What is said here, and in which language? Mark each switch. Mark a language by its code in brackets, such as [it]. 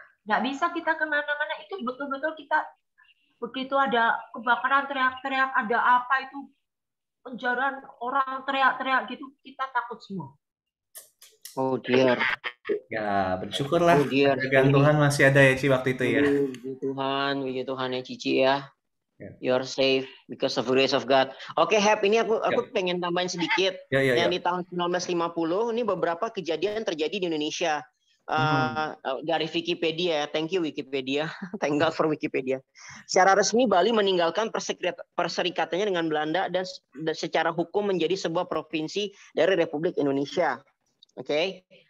[id] nggak bisa kita kemana-mana. Itu betul-betul kita begitu ada kebakaran teriak-teriak, ada apa itu penjaraan, orang teriak-teriak gitu, kita takut semua. [en] Oh dear. [id] Ya, bersyukurlah. Kejagaan Tuhan masih ada ya Ci waktu itu ya. Puji Tuhan ya Cici ya. [en] You're safe because of the grace of God. [id] Oke, Hep, ini aku pengen tambahin sedikit. Yang di tahun 1950 ini beberapa kejadian terjadi di Indonesia. Dari [en] Wikipedia, thank you Wikipedia, thank God for Wikipedia. [id] Secara resmi Bali meninggalkan perserikatannya dengan Belanda dan secara hukum menjadi sebuah provinsi dari Republik Indonesia. Oke.